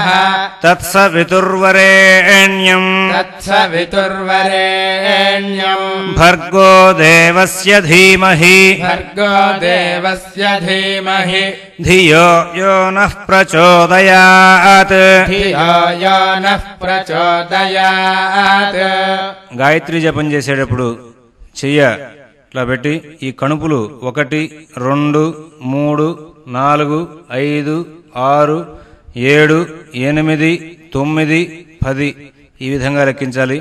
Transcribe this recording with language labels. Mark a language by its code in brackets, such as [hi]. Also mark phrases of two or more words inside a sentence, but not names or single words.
[sa] तत्सवितुर्वरेण्यम् भर्गो देवस्य धीमहि धियो यो नः प्रचोदयात् [te] గాయత్రి జపం చేసేటప్పుడు చెయ్య ఇట్లా పెట్టి ఈ కణుపులు 1 2 3 4 5 6 7 8 9 10 ఈ విధంగా లెక్కించాలి.